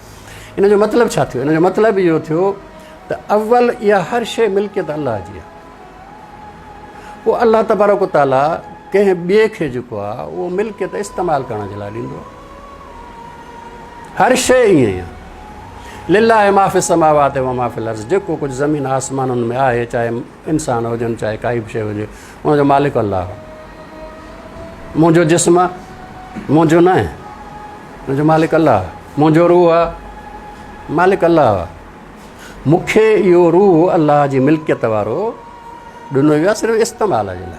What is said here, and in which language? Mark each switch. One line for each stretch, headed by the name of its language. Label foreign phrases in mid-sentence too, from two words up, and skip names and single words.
Sindhi: इन जो मतिलबु छा थियो? इन जो मतिलबु इहो थियो त अव्वल इहा हर शइ मिल्कियत अलाह जी आहे। पोइ अलाह
Arabic: تبارك تعالى
Sindhi: कंहिं ॿिए खे जेको आहे उहो मिल्कियत इस्तेमालु करण जे लाइ ॾींदो आहे। हर शइ ईअं ई आहे।
Arabic: لله ما في السماوات وما في الأرض,
Sindhi: जेको कुझु ज़मीन आसमाननि में आहे, चाहे इंसान हुजनि चाहे काई बि शइ हुजे, उनजो मालिक अलाह आहे। मुंहिंजो जिस्म मुंहिंजो न आहे, मुंहिंजो मालिक अलाह आहे। मुंहिंजो रूह आहे, मालिक अलाह आहे। मूंखे इहो रूह अलाह जी मिल्कियत वारो ॾिनो वियो आहे सिर्फ़ु इस्तेमाल जे लाइ।